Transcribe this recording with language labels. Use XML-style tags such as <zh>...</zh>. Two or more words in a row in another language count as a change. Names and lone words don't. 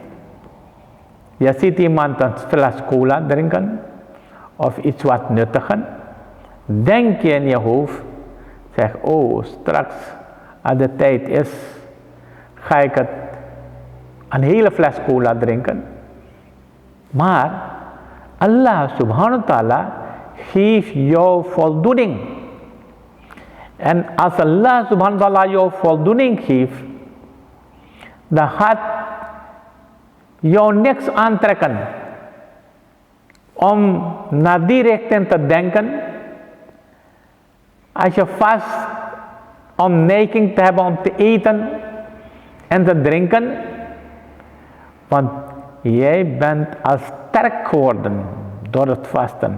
<nl>Je ziet iemand een fles cola drinken, of iets wat nuttigen. Denk je in je hoofd, zeg, oh, straks, als de tijd is, ga ik een hele fles cola drinken. Maar Allah</nl> <ar>سبحانه وتعالى</ar> <nl>geeft jou voldoening. En als Allah</nl> <ar>سبحانه وتعالى</ar> <nl>jou voldoening geeft, dan gaat jou niks aantrekken om naar die richting te denken. Als je vast om neiging te hebben om te eten en te drinken, want jij bent al sterk geworden door het vasten.</nl>